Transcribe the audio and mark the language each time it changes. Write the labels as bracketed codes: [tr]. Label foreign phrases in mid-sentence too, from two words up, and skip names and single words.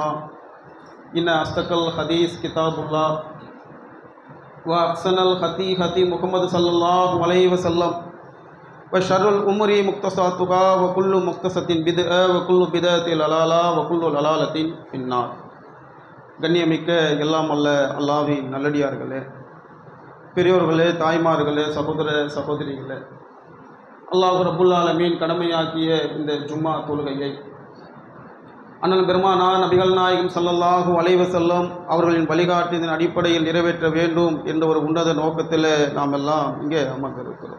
[ar] إن أصدق الحديث كتاب الله وأحسن الهدي هدي محمد صلى الله عليه وسلم وشر الأمور محدثاتها وكل محدثة بدعة وكل بدعة ضلالة وكل ضلالة في النار. [ta] கண்ணியமிக்க எல்லாம் அல்ல அல்லாஹ்வின் நல்லடியார்களே, பெரியோர்களே, தாய்மார்களே, சகோதர சகோதரிகளே, அல்லாஹ் [ar] رب العالمين [ta] கடமையாக்கிய இந்த ஜும்மா தொழுகையை அண்ணல் பெருமானா நபிகள் நாயகம் [ar] صلى الله عليه وسلم [ta] அவர்களின் வழிகாட்டின் அடிப்படையில் நிறைவேற்ற வேண்டும் என்ற ஒரு உன்னத நோக்கத்தில் நாம் எல்லாம் இங்கே அமர்ந்திருக்கிறோம்.